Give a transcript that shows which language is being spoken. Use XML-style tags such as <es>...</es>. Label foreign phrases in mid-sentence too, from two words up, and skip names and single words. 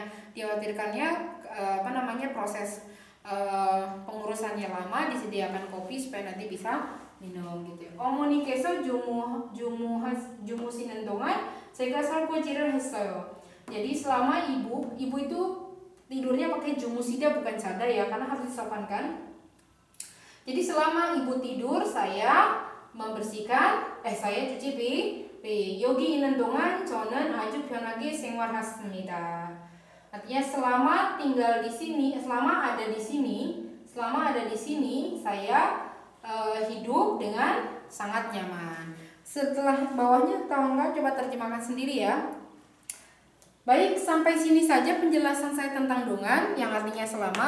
<id>Dikhawatirkannya proses pengurusannya lama, disediakan kopi supaya nanti bisa minum gitu.</id> <ko>어머니께서 주무시는 동안 제가 설거지를 했어요.</ko> <id>jadi selama ibu itu tidurnya pakai jumusida bukan sada ya, karena harus disopankan. Jadi selama ibu tidur saya membersihkan, saya cuci piring.</id> <ko>여기 있는 동안 저는 아주 편하게 생활했습니다.</ko> <id>Artinya selama tinggal di sini, selama ada di sini saya hidup dengan sangat nyaman. Setelah bawahnya tolong coba terjemahkan sendiri ya. Baik, sampai sini saja penjelasan saya tentang dongan yang artinya selama.</id>